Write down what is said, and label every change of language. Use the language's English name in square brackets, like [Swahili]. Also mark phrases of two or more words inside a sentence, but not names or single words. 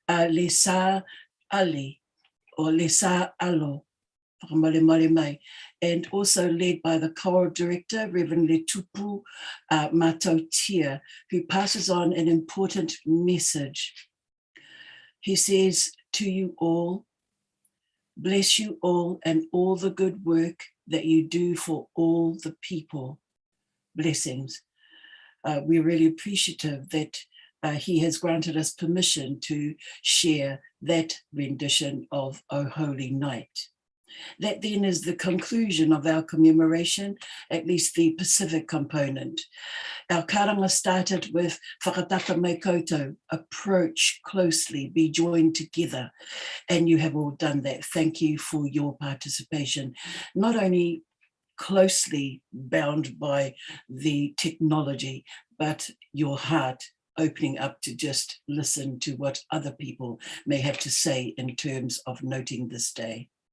[English] Lesa Ali, or Lesa Alo, [Māori] whakamale mai, [English] and also led by the choral director, Reverend Letupu Matautia, who passes on an important message. He says, to you all, bless you all and all the good work that you do for all the people. Blessings. We're really appreciative that he has granted us permission to share that rendition of O Holy Night. That then is the conclusion of our commemoration, at least the Pacific component. Our karanga started with [Māori] whakataka mai koutou, [English] approach closely, be joined together, and you have all done that. Thank you for your participation. Not only closely bound by the technology, but your heart opening up to just listen to what other people may have to say in terms of noting this day.